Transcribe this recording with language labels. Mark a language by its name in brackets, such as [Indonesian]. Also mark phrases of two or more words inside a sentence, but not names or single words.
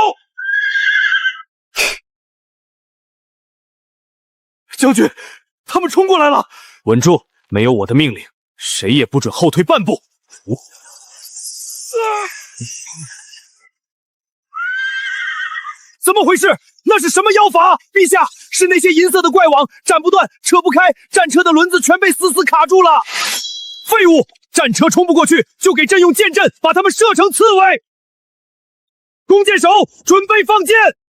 [Chinese] 將軍，他們衝過來了！穩住，沒有我的命令，誰也不准後退半步。怎麼回事？那是什麼妖法？陛下，是那些银色的怪網，斬不斷，扯不開，戰車的輪子全被死死卡住了。廢物！戰車衝不過去，就給朕用箭陣把他們射成刺蝟。弓箭手，準備放箭！